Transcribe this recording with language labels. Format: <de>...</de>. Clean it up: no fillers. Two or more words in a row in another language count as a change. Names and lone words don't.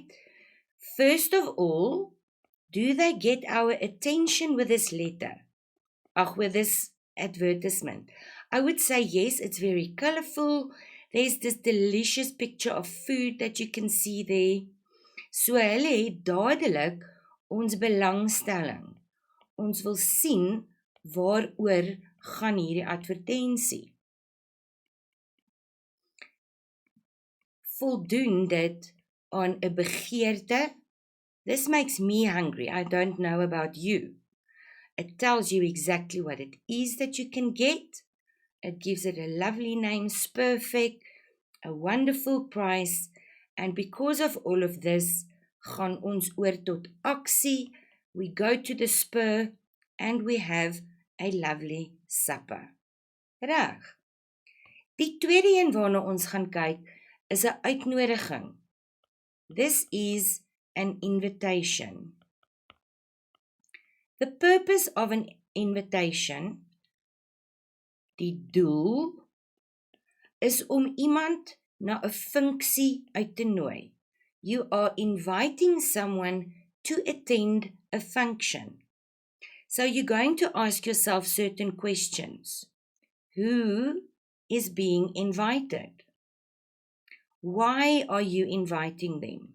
<en>First of all, do they get our attention with this letter? With this advertisement? I would say yes, it's very colorful. There's this delicious picture of food that you can see there.</en> <af>So hulle het dadelik ons belangstelling. Ons wil sien waaroor gaan hierdie advertensie. Voldoen dit aan 'n begeerte?</af> <en>This makes me hungry. I don't know about you. It tells you exactly what it is that you can get. It gives it a lovely name, Spurfect, a wonderful price. And because of all of this,</en> <af>gaan ons oor tot aksie.</af> <en>We go to the Spur and we have a lovely supper.</en> <af>Reg. Die tweede een waarna ons gaan kyk is 'n uitnodiging.</af> <en>This is an invitation. The purpose of an invitation,</en> <af>die doel, is om iemand na 'n funksie uit te nooi.</af> <en>You are inviting someone to attend a function. So you're going to ask yourself certain questions. Who is being invited? Why are you inviting them?</en>